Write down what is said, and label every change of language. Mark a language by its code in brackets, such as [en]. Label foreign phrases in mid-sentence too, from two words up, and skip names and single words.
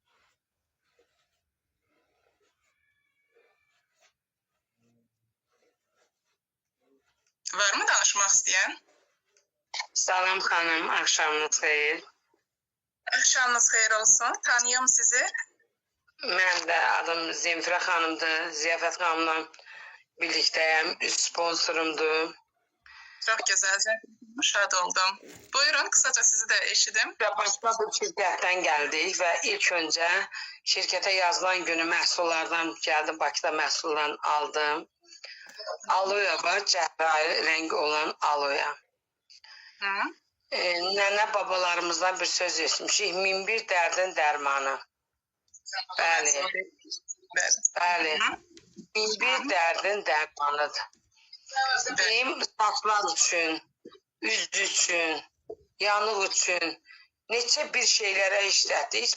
[az] Var mı danışmaq istəyən? Salam xanım, axşamınız xeyir. Axşamınız xeyir olsun. Tanıyım sizi. Mən də adım Zemfirə xanımdır. Ziyafət xanımla birlikdəyəm. Üst sponsorumdur. [tr] Çok güzel. Şad oldum. Buyurun kısaca sizi de eşidim. Ve başka bir şirketten geldik ve ilk önce şirkete yazılan günü məhsullardan geldim. [az] Bakıda məhsullardan aldım. Aloe var, cəhrahi rengi olan aloe. Hı? Nənə babalarımızdan bir söz etmişik. 1001 dərdin dərmanı. Bəli. Bəli. 1001 dərdin dərmanıdır. Benim saçlar üçün, üz üçün, yanıq üçün neçə bir şeylərə işlətdik.